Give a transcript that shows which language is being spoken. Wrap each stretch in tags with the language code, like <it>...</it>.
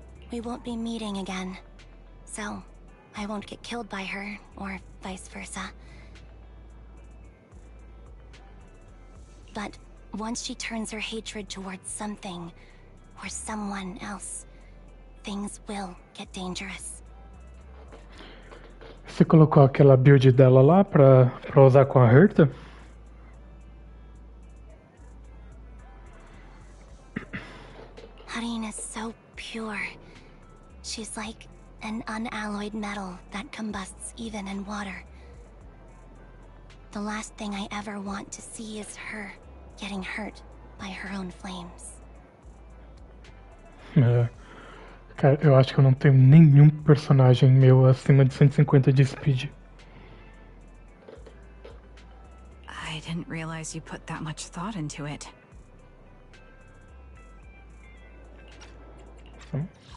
<en>We won't be meeting again. So, I won't get killed by her, or vice versa. But once she turns her hatred towards something, or someone else, things will get dangerous.</en> <pt>Você colocou aquela build dela lá pra usar com a Herta?</pt> <en>Hadine is so pure. She's like an unalloyed metal that combusts even in water. The last thing I ever want to see is her getting hurt by her own flames.</en> <pt>É. Cara, eu acho que eu não tenho nenhum personagem meu acima de 150 de speed.</pt> <en>I didn't realize you put that much thought into it.</en> <pt>Então,</pt>